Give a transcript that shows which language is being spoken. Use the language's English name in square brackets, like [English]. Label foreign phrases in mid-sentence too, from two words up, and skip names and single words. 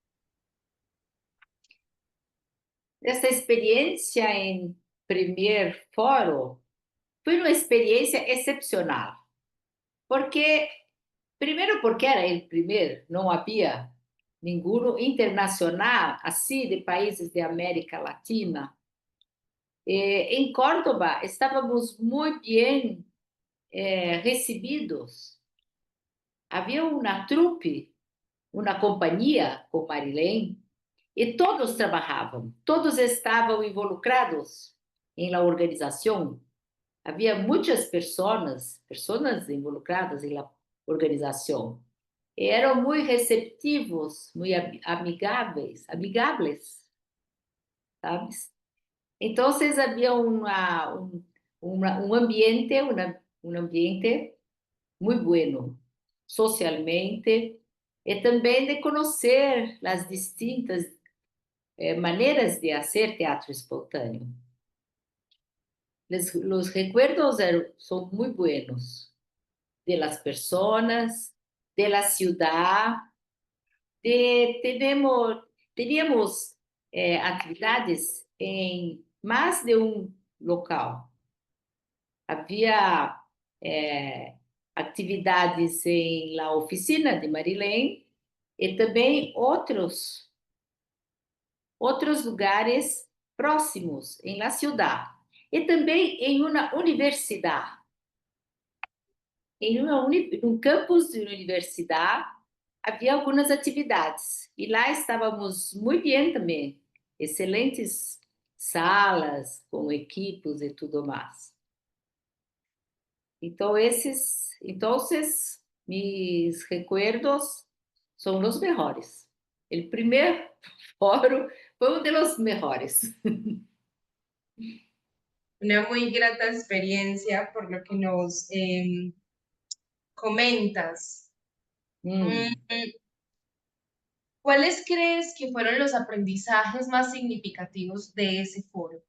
[Portuguese] Essa experiência em primeiro fórum foi uma experiência excepcional, porque, primeiro porque era o primeiro, não havia nenhum internacional assim de países de América Latina. Em Córdoba estávamos muito bem recebidos. Havia uma trupe, uma companhia com Marilene. E todos trabalhavam, todos estavam involucrados em la organização. Havia muitas pessoas involucradas em la organização. E eram muito receptivos, muito amigáveis, sabes? Então, havia um ambiente, um ambiente muito bueno, socialmente, e também de conhecer as distintas maneiras de [Spanish] hacer teatro espontáneo. Los recuerdos son muy buenos de las personas, de la ciudad, teníamos actividades [Portuguese] em mais de um local. Havia atividades em [Spanish] la oficina [Portuguese] de Marilene e também outros lugares próximos em [Spanish] la ciudad [Portuguese] e também em uma universidade, um campus de universidade havia algumas atividades e lá estávamos muito bem também, excelentes salas com equipos e tudo mais. Então, [Spanish] mis recuerdos [Portuguese] são os melhores. O primeiro fórum foi um dos melhores. [Spanish] Una muy grata experiencia por lo que nos comentas. Hum. ¿Cuáles crees que fueron los aprendizajes más significativos de ese foro?